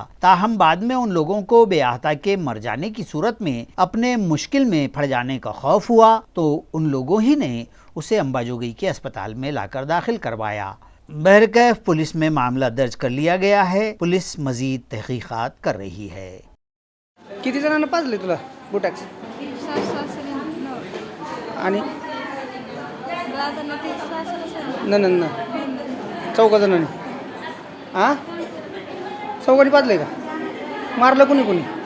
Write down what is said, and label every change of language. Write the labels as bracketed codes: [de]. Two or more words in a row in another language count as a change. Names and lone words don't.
[ur] تاہم بعد میں ان لوگوں کو بےحتا کے مر جانے کی صورت میں اپنے مشکل میں پڑ جانے کا خوف ہوا تو ان لوگوں ہی نے اسے امباجوگئی کے اسپتال میں لا کر داخل کروایا۔ بہرکیف پولیس میں معاملہ درج کر لیا گیا ہے۔ پولیس مزید تحقیقات کر رہی ہے۔ [mr] किती जणांना पाजले तुला बुटॅक्स आणि न 4 जणांनी हां 4 पाजले का? मारलं कोणी कोणी?